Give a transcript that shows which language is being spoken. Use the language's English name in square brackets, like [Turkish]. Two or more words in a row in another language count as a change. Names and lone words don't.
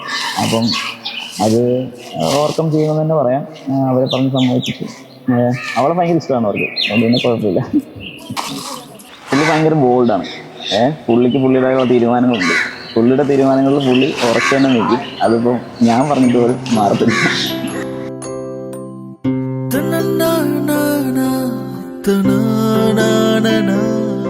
[Malayalam] അപ്പം അത് ഓവർകം ചെയ്യുമെന്ന് തന്നെ പറയാം. അവരെ പറഞ്ഞ് സമ്മതിപ്പിച്ചു. അവളെ ഭയങ്കര ഇഷ്ടമാണ് അവർക്ക്, അതുകൊണ്ട് തന്നെ കുഴപ്പമില്ല. പുള്ളി ഭയങ്കര ബോൾഡാണ്. പുള്ളിക്ക് പുള്ളിയുടേതായ തീരുമാനങ്ങളുണ്ട്. പുള്ളിയുടെ തീരുമാനങ്ങളിൽ പുള്ളി ഉറച്ചു തന്നെ നിൽക്കും. അതിപ്പോൾ ഞാൻ പറഞ്ഞിട്ട് പോലും മാറത്തില്ല. Ta-na-na-na-na, ta-na-na-na-na.